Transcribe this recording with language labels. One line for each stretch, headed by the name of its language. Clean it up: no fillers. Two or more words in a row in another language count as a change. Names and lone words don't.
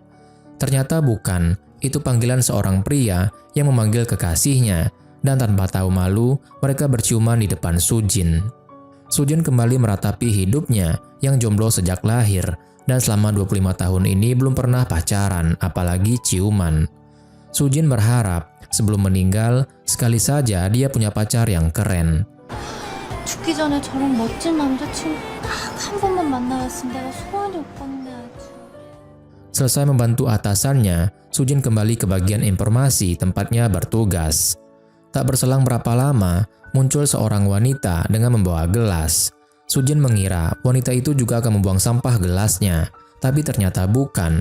Indonesian: Ternyata bukan, itu panggilan seorang pria yang memanggil kekasihnya, dan tanpa tahu malu, mereka berciuman di depan Soo-jin. Soo-jin kembali meratapi hidupnya yang jomblo sejak lahir, dan selama 25 tahun ini belum pernah pacaran, apalagi ciuman. Soo-jin berharap sebelum meninggal, sekali saja dia punya pacar yang keren.
Korean: 죽기 전에 저런 멋진 남자친구 딱 한 번만 만나봤으면 내가 소원이 없겠네 아주.
Indonesian: Selesai membantu atasannya, Soo-jin kembali ke bagian informasi tempatnya bertugas. Tak berselang berapa lama, muncul seorang wanita dengan membawa gelas. Soo-jin mengira wanita itu juga akan membuang sampah gelasnya, tapi ternyata bukan.